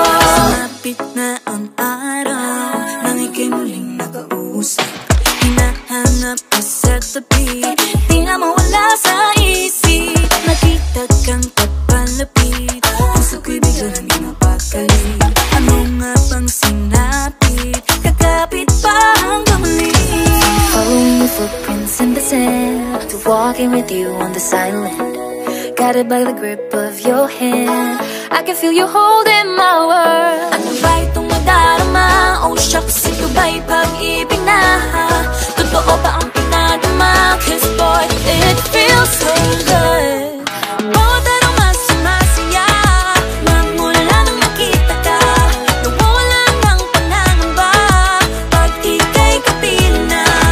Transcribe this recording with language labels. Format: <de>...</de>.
<tl>Sumapit na ang araw nang ika'y muling nakausap. Hinahanap ka sa tabi, di na mawala sa isip. Nakita kang papalapit, puso ko'y bigla nang di mapakali. Ano nga bang sinapit, kakapit pa hanggang muli.</tl> <en>Following your footprints in the sand, to walking with you on this island, guided by the grip of your hand. I can feel you holding my world.</en> <tl>Ano ba itong nadarama?</tl> <en>Oh shucks,</en> <tl>ito ba'y pag-ibig na? Totoo ba ang pinadama?</tl> <en>Cause boy, it feels so good.</en> <tl>Bawat aroma sumasaya, magmula nang nakita ka. Nawawala ng pangangamba pag ika'y kapiling na.</tl>